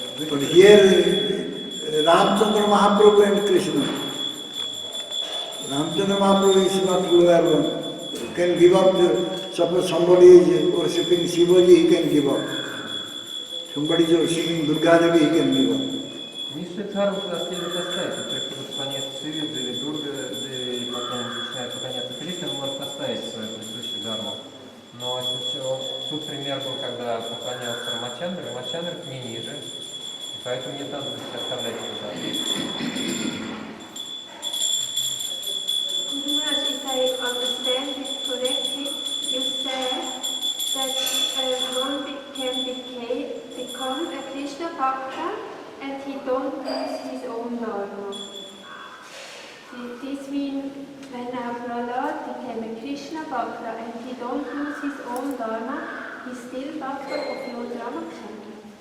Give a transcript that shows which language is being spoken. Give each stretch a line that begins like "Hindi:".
English: But here, Ramchandra Mahaprabhu and Krishna. Ramchandra Mahaprabhu is not lower one. You can give up suppose somebody is worshipping Shivaji, he can give up. Somebody is worshipping Durga Devi, he can give up.
Russian: низшую дхарму туда следует оставить. Но человек, кто поклоняется Шиве, или Дурга, или потом начинает поклоняться Кришне, он может оставить свою предыдущую дхарму. Но тут пример был, когда поклонялся Рамачандра, Рамачандра не ниже, и поэтому не надо оставлять эту дхарму.
English: Guruji, if I understand it correctly, you said that one can become a Krishna Bhakta and he don't lose his own dharma. This means when Prahlad became a Krishna Bhakta and he don't lose his own dharma, he's still Bhakta of Lord Ramachandra.